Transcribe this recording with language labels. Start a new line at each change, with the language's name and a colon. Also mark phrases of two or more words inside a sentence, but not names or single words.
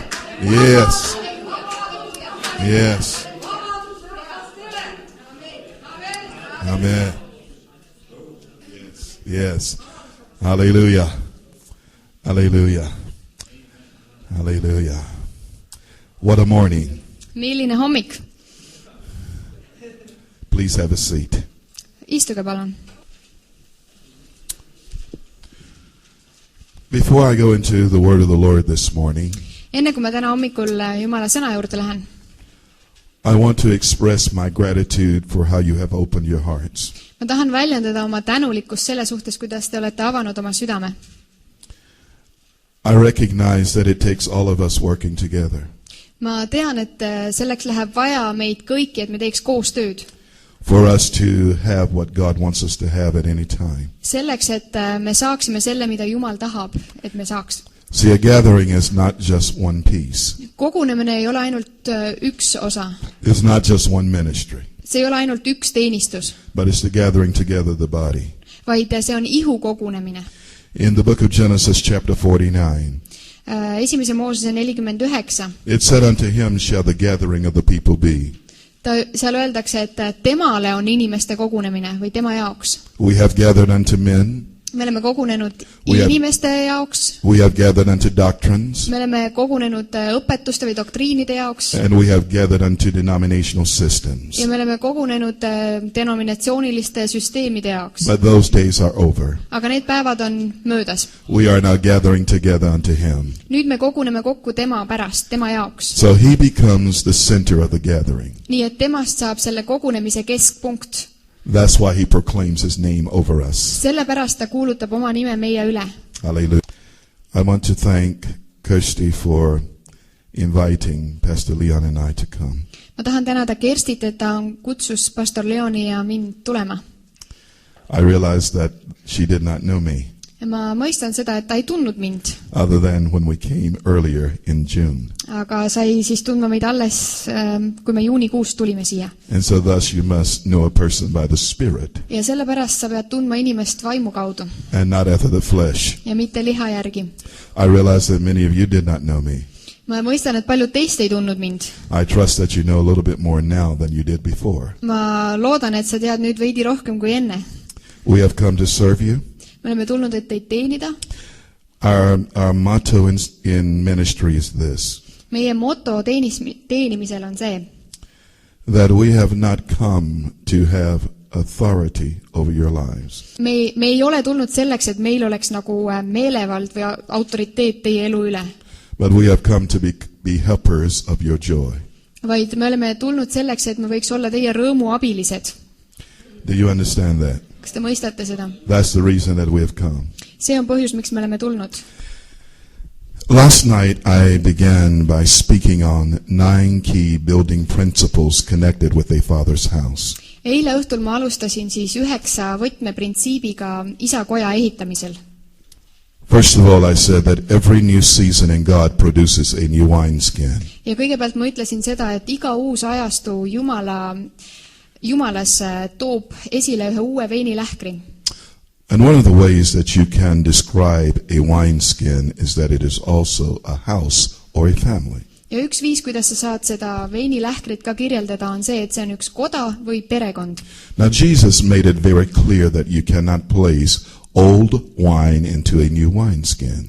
English: Yes. Yes. Amen. Yes. Yes. Hallelujah. Hallelujah. Hallelujah. What a morning.
Estonian: Milline hommik.
English: Please have a seat.
Estonian: Istuge palun.
English: Before I go into the word of the Lord this morning,
Estonian: Enne kui ma täna hommikul Jumala sõna juurde lähen,
English: I want to express my gratitude for how you have opened your hearts.
Estonian: ma tahan väljendada oma tänulikkust selle suhtes, kuidas te olete avanud oma südame.
English: I recognize that it takes all of us working together.
Estonian: Ma tean, et selleks läheb vaja meid kõiki, et me teeks koos tööd.
English: For us to have what God wants us to have at any time.
Estonian: Selleks, et me saaksime selle, mida Jumal tahab, et me saaks.
English: See, a gathering is not just one piece.
Estonian: Kogunemine ei ole ainult üks osa.
English: It's not just one ministry.
Estonian: See ei ole ainult üks teenistus.
English: But it's the gathering together the body.
Estonian: Vaid see on ihu kogunemine.
English: In the book of Genesis chapter 49.
Estonian: Esimese Moosese 49.
English: It said unto him shall the gathering of the people be.
Estonian: Seal öeldakse, et temale on inimeste kogunemine või tema jaoks.
English: We have gathered unto men.
Estonian: Me oleme kogunenud inimeste jaoks.
English: We have gathered unto doctrines.
Estonian: Me oleme kogunenud õpetuste või doktriinide jaoks.
English: And we have gathered unto denominational systems.
Estonian: Ja me oleme kogunenud denominatsiooniliste süsteemide jaoks.
English: But those days are over.
Estonian: Aga need päevad on möödas.
English: We are now gathering together unto him.
Estonian: Nüüd me koguneme kokku tema pärast, tema jaoks.
English: So he becomes the center of the gathering.
Estonian: Nii et temast saab selle kogunemise keskpunkt.
English: That's why he proclaims his name over us.
Estonian: Sellepärast ta kuulutab oma nime meie üle.
English: Hallelujah. I want to thank Kirsty for inviting Pastor Leon and I to come.
Estonian: Ma tahan tänada Kerstit, et ta kutsus Pastor Leoni ja mind tulema.
English: I realized that she did not know me.
Estonian: Ja ma mõistan seda, et ta ei tundnud mind.
English: Other than when we came earlier in June.
Estonian: Aga sai siis tundma meid alles, kui me juunikuus tulime siia.
English: And so thus you must know a person by the Spirit.
Estonian: Ja sellepärast sa pead tundma inimest vaimu kaudu.
English: And not after the flesh.
Estonian: Ja mitte liha järgi.
English: I realize that many of you did not know me.
Estonian: Ma mõistan, et paljud teist ei tundnud mind.
English: I trust that you know a little bit more now than you did before.
Estonian: Ma loodan, et sa tead nüüd veidi rohkem kui enne.
English: We have come to serve you.
Estonian: Me oleme tulnud, et teid teenida.
English: Our motto in ministry is this.
Estonian: Meie moto teenimisel on see.
English: That we have not come to have authority over your lives.
Estonian: Me ei ole tulnud selleks, et meil oleks nagu meelevald või autoriteet teie elu üle.
English: But we have come to be helpers of your joy.
Estonian: Vaid me oleme tulnud selleks, et me võiks olla teie rõõmu abilised.
English: Do you understand that?
Estonian: Kas te mõistate seda?
English: That's the reason that we have come.
Estonian: See on põhjus, miks me oleme tulnud.
English: Last night I began by speaking on 9 key building principles connected with a father's house.
Estonian: Eile õhtul ma alustasin siis 9 võtmeprintsiibiga isakoja ehitamisel.
English: First of all, I said that every new season in God produces a new wineskin.
Estonian: Ja kõigepealt ma ütlesin seda, et iga uus ajastu Jumalas toob esile ühe uue veinilähkri.
English: And one of the ways that you can describe a wineskin is that it is also a house or a family.
Estonian: Ja üks viis, kuidas sa saad seda veinilähkrit ka kirjeldada, on see, et see on üks koda või perekond.
English: Now Jesus made it very clear that you cannot place old wine into a new wineskin.